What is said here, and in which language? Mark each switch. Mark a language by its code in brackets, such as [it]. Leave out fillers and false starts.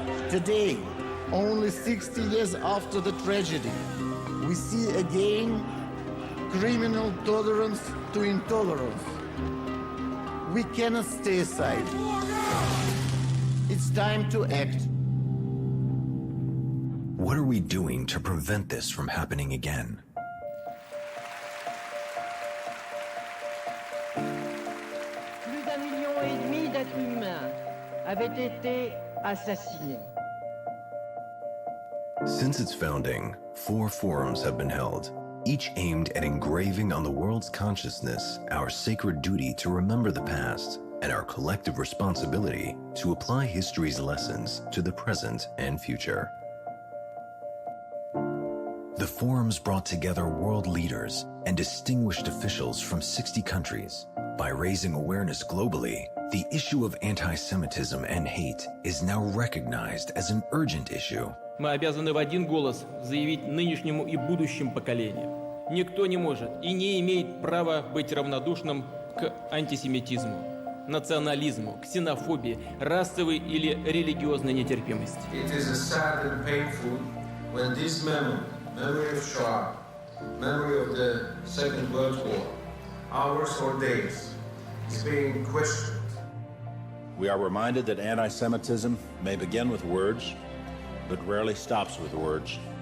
[en] Today, only 60 years after the tragedy, we see again criminal tolerance to intolerance. We cannot stay aside. It's time to act. What are we doing to prevent this from happening again? [fr] Plus d'1,5 million d'êtres humains avaient été assassinés. [en] Since its founding, 4 forums have been held, each aimed at engraving on the world's consciousness our sacred duty to remember the past and our collective responsibility to apply history's lessons to the present and future. The forums brought together world leaders and distinguished officials from 60 countries. By raising awareness globally, the issue of anti-Semitism and hate is now recognized as an urgent issue. [ru] Мы обязаны в один голос заявить нынешнему и будущим поколениям. Никто не может и не имеет права быть равнодушным к антисемитизму, национализму, ксенофобии, расовой или религиозной нетерпимости. [en] It is sad and painful when this memory of Shoah, memory of the Second World War, hours or days, is being questioned. We are reminded that anti-Semitism may begin with words, but rarely stops with words.